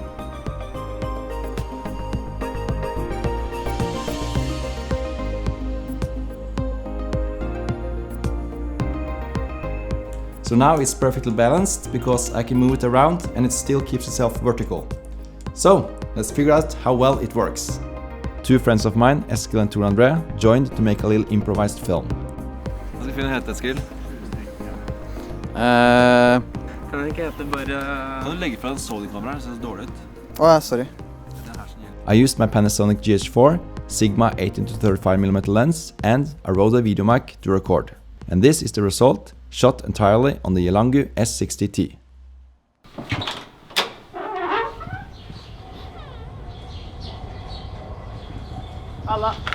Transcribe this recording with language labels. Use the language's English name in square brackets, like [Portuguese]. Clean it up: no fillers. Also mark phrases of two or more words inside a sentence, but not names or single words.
[English] So now it's perfectly balanced because I can move it around and it still keeps itself vertical. So let's figure out how well it works. Two friends of mine, Eskil and Tor-Andre, joined to make a little improvised film. [Norwegian] Hva skal filmen hete, Eskil? Kan den ikke hete bare... Kan du legge fra en Sony-kamera? Det ser så dårlig ut. Åja, sorry. [English] I used my Panasonic GH4, Sigma 18-35mm lens and a Rode video mic to record. And this is the result, shot entirely on the Yelangu s60t. Alla.